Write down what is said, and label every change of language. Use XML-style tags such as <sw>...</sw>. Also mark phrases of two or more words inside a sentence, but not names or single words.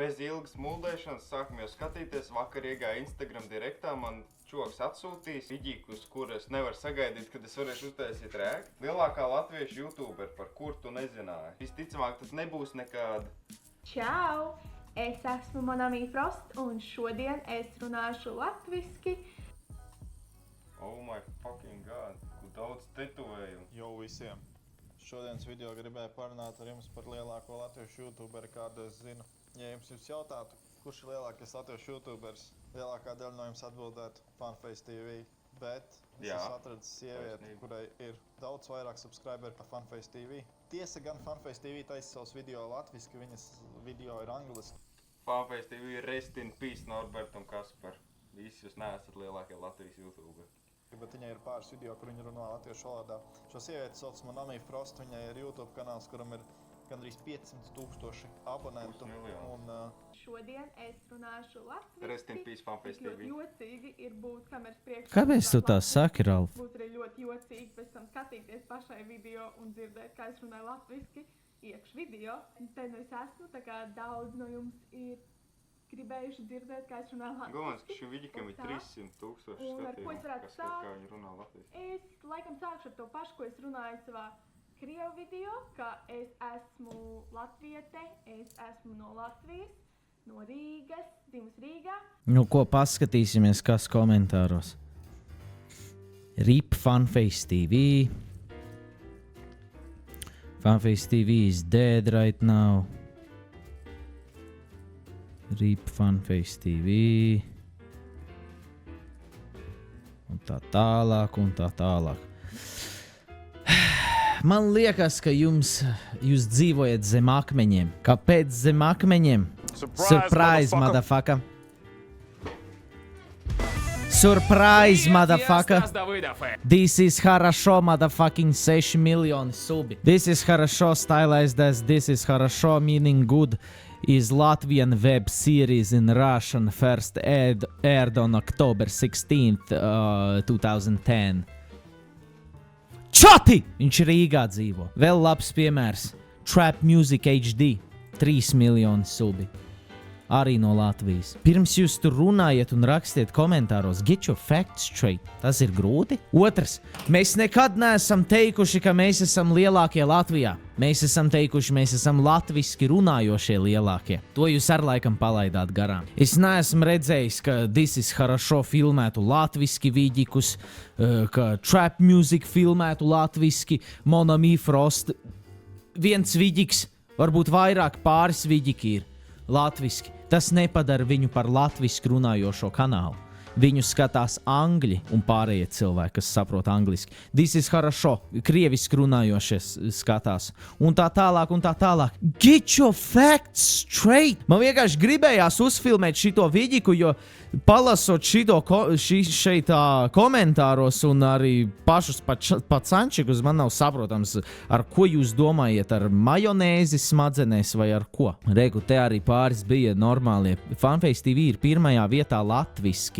<lv>Bez ilgas muldēšanas sākam jau skatīties. Vakar iegāja Instagram direktā, man čoks atsūtīs vidīkus, kuras nevar sagaidīt, kad es varēšu uztaisīt react. Lielākā latviešu youtuber, par kur tu nezināji. Visticamāk, tas nebūs nekāda. Čau! Es esmu Monami Frost un šodien es runāšu latviski.</lv> <en>Oh my fucking god,</en> <lv>kur daudz tetovējumu. Jo visiem! Šodienas video gribēju parunāt ar jums par lielāko latviešu youtuberi, kādu es zinu. Ja jums jautātu, kurš ir lielākais latviešu youtubers, lielākā daļa no jums atbildētu Funface TV. Bet es esmu atradis sievieti, kurai ir daudz vairāk subscriberi par Funface TV. Tiesa gan Funface TV taisa savus video latviski, viņas video ir angliski.</lv> <en>Funface TV rest in peace Norbert un Kaspar.</en> <lv>Visi jūs neesat lielākie Latvijas youtuberi. Bet viņai ir pāris video, kur viņa runā latviešu valodā. Šo sievieti sauc Monami Frost, viņai ir YouTube kanāls, kuram ir gandrīz 500,000 abonentu. Un, Šodien es runāšu latviski.</lv> <en>Rest in peace Funface TV.</en> <lv>Jocīgi ir būt kameras priekšā. Kāpēc tu tā saki, Ralf? Būtu arī ļoti jocīgi pēc tam skatīties pašai video un dzirdēt, kā es runāju latviski iekš video. Te nu es esmu, tā kā daudz no jums ir gribējuši dzirdēt, kā es runāju latviski. Galvenais, ka šim vidikam ir 300,000 skatījumu, kas kā viņi runā latviski. Es laikam sākšu ar to pašu, ko es runāju savā Krievu video, ka es esmu latviete, es esmu no Latvijas, no Rīgas, dzimusi Rīgā. Nu, ko paskatīsimies, kas komentāros.</lv> <en>RIP Funface TV. Funface TV is dead right now. RIP Funface TV.</en> <lv>Un tā tālāk. Man liekas, ka jūs dzīvojat zem akmeņiem. Kāpēc zem akmeņiem?</lv> <en>Surprise, motherfucker. Surprise, motherfucker. This is хорошо, motherfucking 6</en> <lv>miljoni subi.</lv> <en>This is хорошо, stylized as this is хорошо, meaning good. Is Latvian web series in Russian first aired on October 16th, 2010.</en> <lv>Čoti! Viņš Rīgā dzīvo. Vēl labs piemērs. Trap Music HD. 3 miljoni subi. Arī no Latvijas. Pirms jūs tur runājat un rakstiet komentāros,</lv> <en>get your facts straight.</en> <lv>Tas ir grūti. Otrs, mēs nekad neesam teikuši, ka mēs esam lielākie Latvijā. Mēs esam teikuši, mēs esam latviski runājošie lielākie. To jūs ar laikam palaidāt garām. Es neesmu redzējis, ka This is хорошо filmētu latviski vidikus, ka Trap Music filmētu latviski, Monami Frost. Viens vidiks, varbūt vairāk pāris vidiki ir latviski. Tas nepadara viņu par latviski runājošo kanālu. Viņu skatās angļi un pārējie cilvēki, kas saprot angliski. This is хорошо, krieviski runājošies skatās. Un tā tālāk.</lv> <en>Get your facts straight!</en> <lv>Man vienkārši gribējās uzfilmēt šito vidiku, jo palasot šeit komentāros un arī pašus Pacančikus, man nav saprotams, ar ko jūs domājat, ar majonēzi smadzenēs vai ar ko. Reku, te arī pāris bija normālie. Funface TV ir pirmajā vietā latviski.</lv>